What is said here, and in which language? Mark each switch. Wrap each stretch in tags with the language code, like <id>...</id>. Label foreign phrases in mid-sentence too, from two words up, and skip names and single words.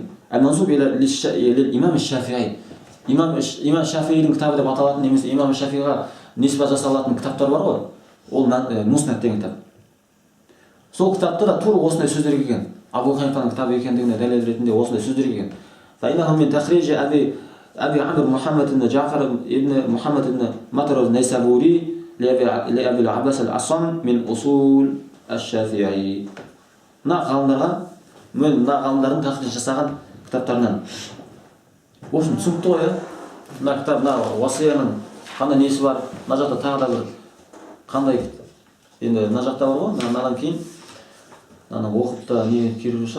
<ar>المنسوب إلى الإمام الشافعي.</ar> <kk>Имам Шафиғидің кітабы деп аталатын, немесе имам Шафиғиға ниспа жасалатын кітаптар бар ғой. Ол Муснад деген кітап. Сол кітапта да тура осындай сөздер келген. Абу Ханифаның кітабы екендігіне дәлел ретінде осындай сөздер келген.</kk> <ar>فإنهم من تخريج أبي عمرو محمد بن جعفر ابن محمد بن مطر النيسابوري لأبي العباس الأصم من أصول الشافعي.</ar> <kk>Мына ғалымдардың тахриж жасаған кітаптарынан. Осыны түсінікті ғой, мына кітап, мына уасияның қандай несі бар, мына жақта тағы да бір қандай, енді мына жақта бар ғой, мынадан кейін оқып та не керек шығар.</kk>